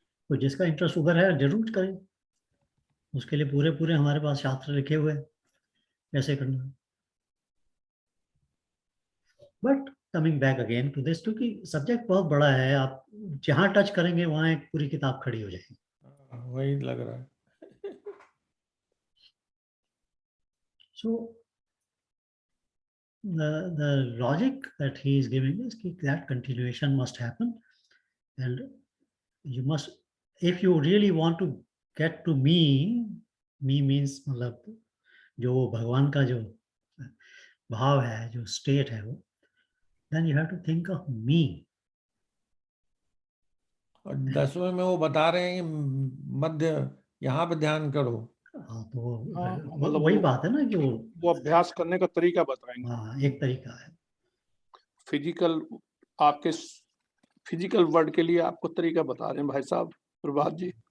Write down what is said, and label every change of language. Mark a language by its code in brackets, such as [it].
[hi] तो जिसका इंटरेस्ट उधर है जरूर करें, उसके लिए पूरे पूरे हमारे पास शास्त्र लिखे हुए हैं कैसे करना। [en] but coming back again to this, [hi] क्योंकि सब्जेक्ट बहुत बड़ा है, आप जहां टच करेंगे वहां एक पूरी किताब खड़ी हो जाएगी। वही लग रहा है। [en] So the logic that he is giving is that continuation must happen, and you must, if you really want to get to me means [hi] मतलब जो भगवान का जो भाव है, जो स्टेट है वो, [en] then you have to think of me. [hi] और 10वें में वो बता रहे हैं कि मध्य यहाँ पे ध्यान करो। हाँ, तो मतलब वही बात है ना कि वो अभ्यास करने का तरीका बताएंगे। हाँ, एक तरीका है। फिजिकल, आपके फिजिकल वर्ल्ड के लिए आपको तरीका बता रहे हैं भाई साहब प्रभात जी।